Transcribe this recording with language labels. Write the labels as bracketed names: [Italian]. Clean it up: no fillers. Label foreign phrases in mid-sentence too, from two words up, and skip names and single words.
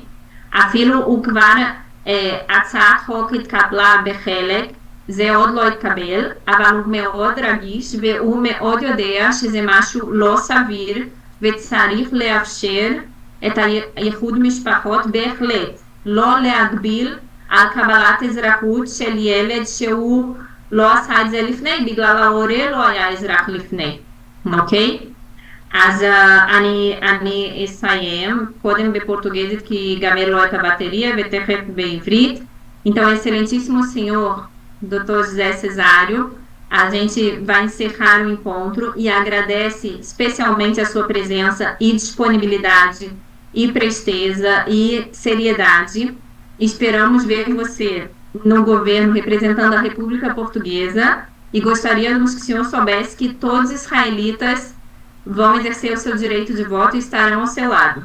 [Hebrew] אפילו הוא כבר, הצעת חוק התקבלה בחלק, זה עוד לא התקבל, אבל הוא מאוד רגיש, והוא מאוד יודע שזה משהו לא סביר, וצריך לאפשר את הייחוד משפחות בהחלט, לא להגביל על קבלת אזרחות של ילד שהוא לא עשה את זה לפני, בגלל ההורה לא היה אזרח לפני, אוקיי? אז אני אסיים קודם בפורטוגזית כי ייגמר לו את הבטריה ותכף בעברית. [Portuguese] Então, excelentíssimo senhor Dr. José Cesário, a gente vai encerrar o encontro e agradece especialmente a sua presença e disponibilidade e presteza e seriedade. Esperamos ver você no governo representando a República Portuguesa e gostaríamos que o senhor soubesse que todos os israelitas vão exercer o seu direito de voto e estarão ao seu lado.